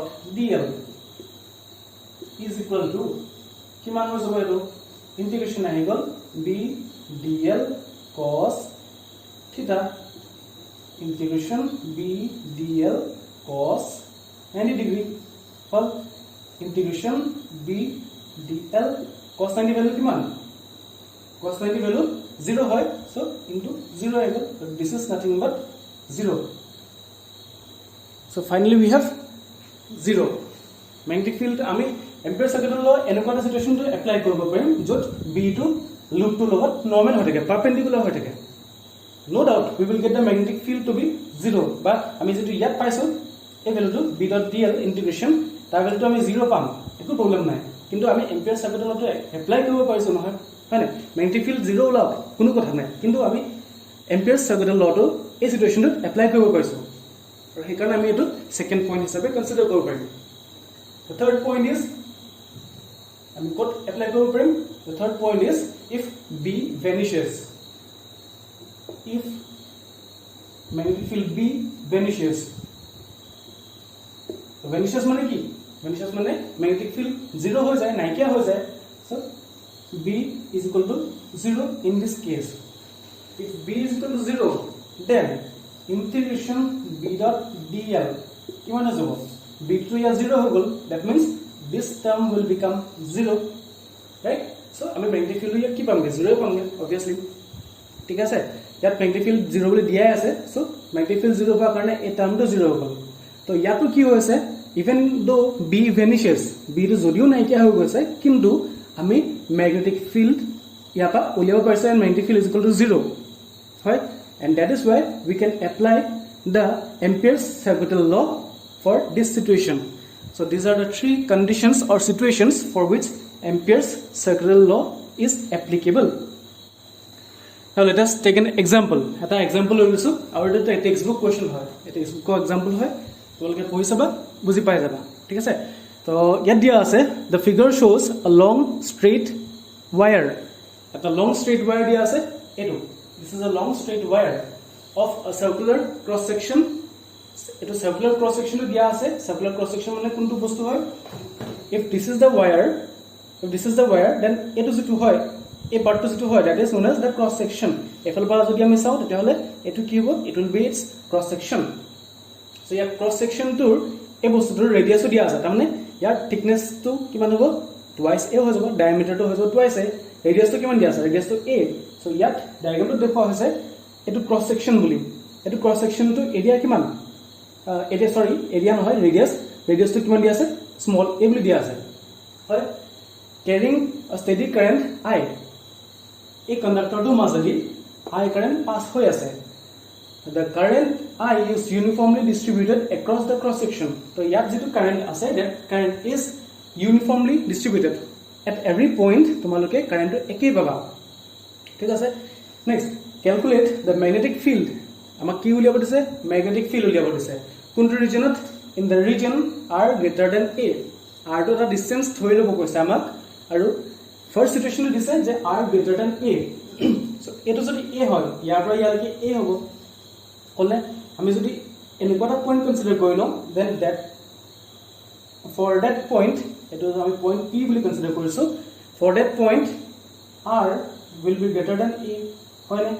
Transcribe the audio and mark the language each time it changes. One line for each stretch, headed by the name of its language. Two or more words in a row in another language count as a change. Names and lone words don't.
English: dl is equal to
Assamese: কিমান হৈ যাব এটো ইন্টিগ্রেশন আহি গল
English: b dl cos theta integration b dl cos 90 degree for integration b dl cos 90 value kiman cos 90 value 0 hoy so into 0 equal this is nothing but 0 so finally we have 0 magnetic field
Assamese: ami Ampere's circular law এনেকুৱা সিচুৱেচন
English: to apply
Assamese: কৰিব পাৰিম যত
English: b to loop to
Assamese: লগত normal হৈ থাকে perpendicular হৈ থাকে no
English: doubt we will get the magnetic field to be 0 but
Assamese: আমি যেটো ইয়াত পাইছো এই ভ্যালুটো
English: b dot dl integration তাৰ
Assamese: ভ্যালুটো আমি 0 পাম একো প্ৰবলেম নাই কিন্তু আমি Ampere's circular law এপ্লাই কৰিব পাৰিছো নহয় হয় না
English: magnetic field
Assamese: 0 ওলাওক কোনো কথা নাই কিন্তু আমি Ampere's circular law to এই সিচুৱেচনটো এপ্লাই কৰিব পাৰিছো আৰু সেই কাৰণে আমি এটো সেকেন্ড পইণ্ট হিচাপে কনসিডাৰ কৰিব পাৰিম
English: the third point is
Assamese: আমি কোড এপ্লাই কৰিব পাৰিম
English: the third point is if b vanishes if magnetic field b vanishes so vanishes
Assamese: মানে কি
English: vanishes
Assamese: মানে
English: magnetic field 0
Assamese: হৈ যায় নাইকিয়া হৈ যায়
English: so b is equal to 0 in this case if b is equal to 0 then integration b dot dl
Assamese: কিমান হৈ যাব b to ya 0 হৈ গল
English: that means this term will become 0 right so
Assamese: আমি
English: magnetic field
Assamese: ইয়াত কি পামগে 0 পামগে obviously ঠিক আছে ইয়াত
English: magnetic field
Assamese: 0 বুলি দিয়াই আছে
English: so magnetic field
Assamese: 0 হোৱাৰ কাৰণে এই টাৰ্মটো 0 হ'ব তো ইয়াতো
English: কি হৈছে even though b vanishes
Assamese: b টো যদিও নাইকিয়া হৈ গৈছে কিন্তু আমি
English: magnetic field
Assamese: ইয়াপা উলিয়াব পাৰিছো
English: and magnetic field is equal to 0 হয় and that is why we can apply the Ampere's circular law for this situation so these are the three conditions or situations for which Ampere's circular law is applicable now let us take an example
Assamese: eta example loisu
English: our the textbook question hoy
Assamese: এটা textbook ৰ example হয় তলৰ পৰা চাবা বুজি পাই যাবা ঠিক আছে তো ইয়াত দিয়া আছে
English: the figure shows a long straight wire eta long straight wire
Assamese: দিয়া আছে এটো
English: this is a long straight wire of a circular cross section eto circular cross section
Assamese: দিয়া আছে
English: circular cross section
Assamese: মানে কোনটো বস্তু হয়
English: if this is the wire
Assamese: then এটো যিটো হয় এই পার্টটো যেটো হয়
English: that is known as
Assamese: the cross section এফাল পৰা যদি আমি চাও তেতিয়াহলে এটো কি হ'ব
English: it will be its cross section
Assamese: so ইয়াৰ cross section টোৰ এই বস্তুটোৰ ৰেডিয়াস দিয়া আছে তাৰমানে ইয়াৰ thickness টো কিমান হ'ব twice a হৈ যাব diameter টো হৈ যাব twice a ৰেডিয়াস টো কিমান দিয়া আছে ৰেডিয়াস টো a so ইয়াত ডায়াগ্ৰামটো দেখুৱা হৈছে এটো cross section বুলি এটো cross section টো এৰিয়া কিমান এৰিয়া সৰি এৰিয়া নহয় ৰেডিয়াস টো কিমান দিয়া আছে small a বুলি দিয়া আছে হয়
English: carrying a steady current
Assamese: I এই কন্ডাক্টৰটো মাজেদি I current পাস হৈ আছে
English: the current I is uniformly distributed across the cross section. So
Assamese: ইয়াত যেটো
English: current আছে, that current is uniformly distributed at every point.
Assamese: তোমালোকে
English: current
Assamese: একেই পাবা, ঠিক আছে।
English: next calculate the magnetic field.
Assamese: আমাক কি উলিয়াব দিছে?
English: magnetic field
Assamese: উলিয়াব দিছে। কোনটো ৰিজনত?
English: in the region r greater than a.
Assamese: r টো এটা ডিসটেন্স ধৰি ল'ব কৈছে আমাক, আৰু ফাৰ্স্ট সিচুৱেচনটো দিছে যে
English: r greater than a.
Assamese: so এটো যদি a হয়, ইয়াৰ পৰা ইয়ালৈকে a হ'ব, হলে আমি যদি এনেকুৱা এটা পইণ্ট কনসিডাৰ কৰি লওঁ,
English: then that for that point,
Assamese: এটো আমি পইণ্ট p বুলি কনসিডাৰ কৰিছো,
English: for that point r will be greater than a,
Assamese: হয় না?